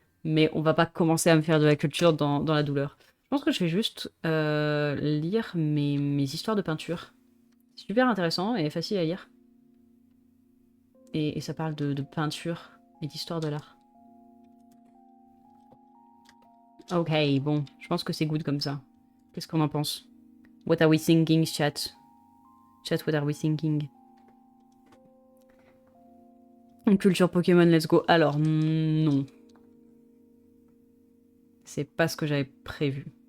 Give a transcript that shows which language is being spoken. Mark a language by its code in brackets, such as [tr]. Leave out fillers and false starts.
[fr] Mais on va pas commencer à me faire de la culture dans la douleur. Je pense que je vais juste lire mes histoires de peinture. C'est super intéressant et facile à lire. Et ça parle de peinture et d'histoire de l'art. Ok, bon, je pense que c'est good comme ça. Qu'est-ce qu'on en pense? [en] What are we thinking, chat? Chat, what are we thinking? Culture Pokémon, let's go. [fr] Alors, non. C'est pas ce que j'avais prévu.